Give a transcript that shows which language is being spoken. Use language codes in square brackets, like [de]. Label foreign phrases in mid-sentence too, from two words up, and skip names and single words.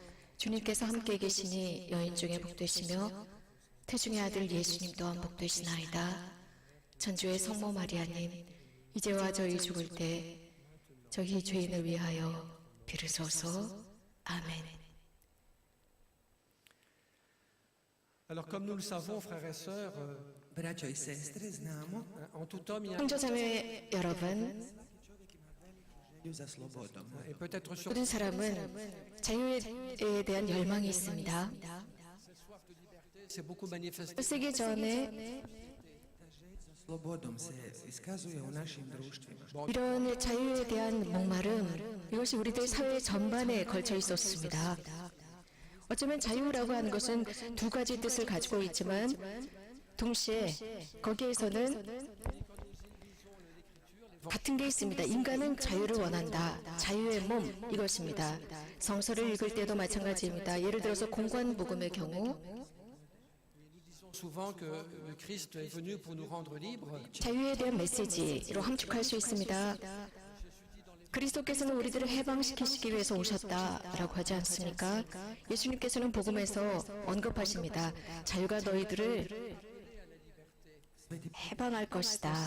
[ko] 주님께서 함께 계시니 여인 중에 복되시며 태중의 아들 예수님 또한 복되시나이다. 천주의 성모 마리아님, 이제와 저희 죽을 때 저희 죄인을 위하여 비르소서. 아멘. [fr] Alors comme nous le savons, frères et sœurs, [hr] Braćo i sestre, znamo [fr] en tout homme, il y a [ko] 형제자매 여러분, [hr] želju za slobodom. [fr] et peut-être surtout [ko] 모든 사람은 자유에 대한 열망이 있습니다. [fr] c'est beaucoup manifesté [ko] 쓰기 전에 [hr] Slobodom se iskazuje u našim društvima. [ko] 이런 자유에 대한 목마름, 이것이 우리들 사회 전반에 걸쳐 있었습니다. 어쩌면 자유라고 하는 것은 두 가지 뜻을 가지고 있지만 동시에 거기에서는 같은 게 있습니다. 인간은 자유를 원한다. 자유의 몸, 이것입니다. 성서를 읽을 때도 마찬가지입니다. 예를 들어서 공관복음의 경우 [fr] souvent que le Christ est venu pour nous rendre libres. [ko] 자유에 대한 메시지로 함축할 수 있습니다. 그리스도께서는 우리들을 해방시키시기 위해서 오셨다라고 하지 않습니까? 예수님께서는 복음에서 언급하십니다. 자유가 너희들을 해방할 것이다.